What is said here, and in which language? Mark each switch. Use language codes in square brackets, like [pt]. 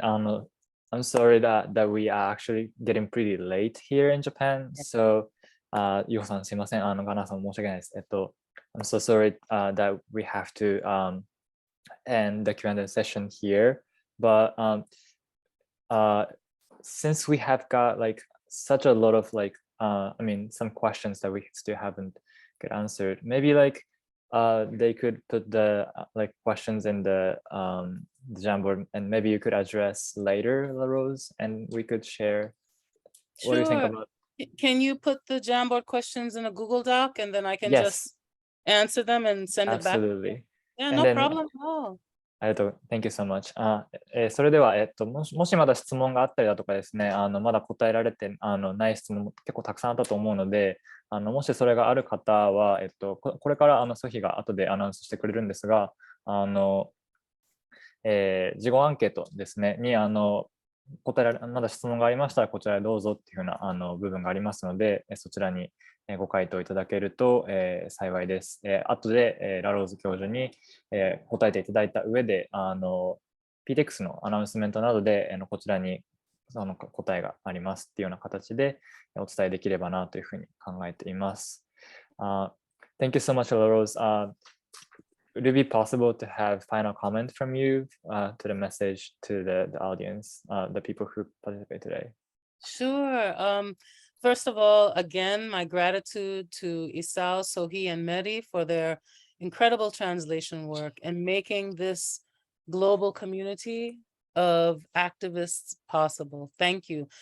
[en] I'm sorry that we are actually getting pretty late here in Japan. [ja] So, ゆうさんすいません。ガナさん申し訳ないです。 [en] I'm so sorry that we have to end the Q&A session here. But since we have got like such a lot of like, some questions that we still haven't get answered, maybe like they could put the questions in the Jamboard, and maybe you could address later, LaRose, and we could share. Sure. What do you think about? Can you put the Jamboard questions in a Google Doc, and then I can just answer them and send it back? Absolutely. Yeah, no problem at all. Thank you so much. [ja] それでは、もしまだ質問があったりだとかですね、まだ答えられてない質問も結構たくさんあったと思うので、もしそれがある方は、これからソヒが後でアナウンスしてくれるんですが、事後アンケートですね、に答えられまだ質問がありましたらこちらへどうぞっていうふうな部分がありますので、そちらにご回答いただけると幸いです。後でラローズ教授に答えていただいた上でPTX のアナウンスメントなどでこちらにその答えがありますっていうような形でお伝えできればなというふうに考えています。 [en] Thank you so much, LaRose. Would it be possible to have final comment from you to the message to the audience, the people who participate today? Sure. First of all, again, my gratitude to Isao, Sohee, and Mehdi for their incredible translation work and making this global community of activists possible. Thank you.